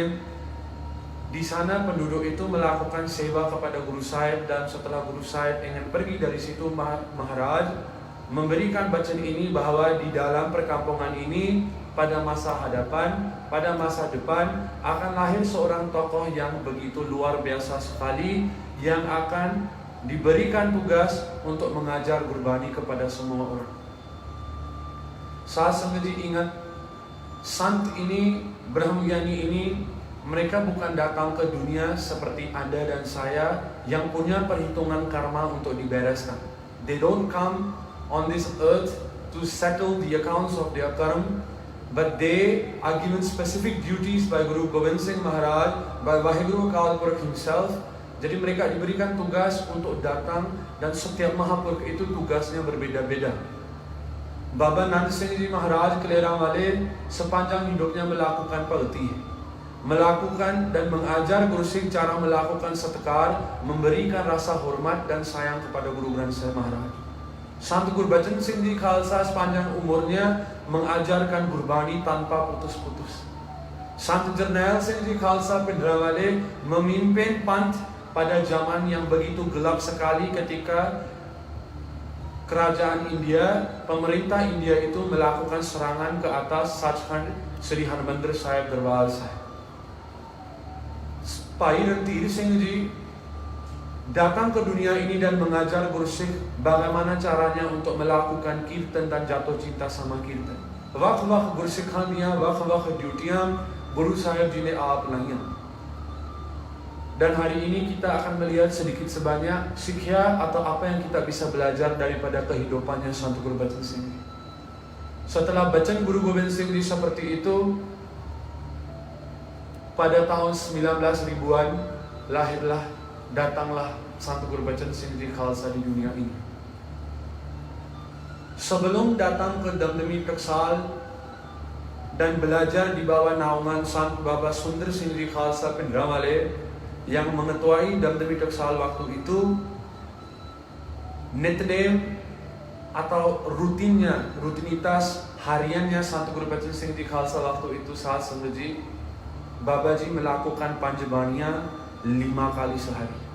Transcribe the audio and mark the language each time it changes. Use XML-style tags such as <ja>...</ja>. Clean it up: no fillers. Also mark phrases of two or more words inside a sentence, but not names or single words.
<id>Di sana penduduk itu melakukan sewa kepada Guru Sahib, dan setelah Guru Sahib ingin pergi dari situ, Maharaj memberikan bacaan ini bahwa di dalam perkampungan ini pada masa hadapan, pada masa depan akan lahir seorang tokoh yang begitu luar biasa sekali, yang akan diberikan tugas untuk mengajar Gurbani kepada semua orang. Saya sengaja ingat, Sant ini, Brahmagyani ini, mereka bukan datang ke dunia seperti Anda dan saya yang punya perhitungan karma untuk dibereskan.</id> <en>They don't come on this earth to settle the accounts of their karma, but they are given specific duties by Guru Gobind Singh Maharaj, by Vaheguru Akal Purkh himself.</en> <id>Jadi mereka diberikan tugas untuk datang dan setiap Mahapurkh itu tugasnya berbeda-beda. Baba Nand Singh Ji Maharaj Kelerawale sepanjang hidupnya melakukan bhakti, melakukan dan mengajar Guru Sikh cara melakukan setekar, memberikan rasa hormat dan sayang kepada Guru Granth Sahib Maharaj. Sant Gurbachan Singh Ji Khalsa sepanjang umurnya mengajarkan Gurbani tanpa putus-putus. Sant Jarnail Singh Ji Khalsa Pindrawale memimpin panth pada zaman yang begitu gelap sekali ketika kerajaan India, pemerintah India itu melakukan serangan ke atas Sachkhand Sri Harmandir Sahib Darbar Sahib. Bhai Rantir Singh Ji datang ke dunia ini dan mengajar Guru Sikh bagaimana caranya untuk melakukan kirtan dan jatuh cinta sama kirtan.</id> <pa>ਵਕਤ-ਵਕਤ ਗੁਰੂ ਸਿੱਖਾਂ ਦੀਆਂ, ਵਕਤ-ਵਕਤ ਡਿਊਟੀਆਂ ਗੁਰੂ ਸਾਹਿਬ ਜੀ ਨੇ ਆਪ ਲਾਈਆਂ.</pa> <id>Dan hari ini kita akan melihat sedikit sebanyak sikhya atau apa yang kita bisa belajar daripada kehidupannya Sant Guru Bachan Singh Ji. Setelah Bachan Guru Gobind Singh Ji seperti itu, pada tahun 19 ribuan lahirlah, datanglah Sant Guru Bachan Singh Ji Khalsa di dunia ini. Sebelum datang ke Damdami Taksal dan belajar di bawah naungan Sant Baba Sundar Singh Ji Khalsa Pindrawale yang mengetuai Damdami Taksal waktu itu, nitnem atau rutinitas hariannya Sant Guru Bachan Singh Ji Khalsa waktu itu saat Sangaji Babaji melakukan Panjabaniya 5 kali sehari.</id>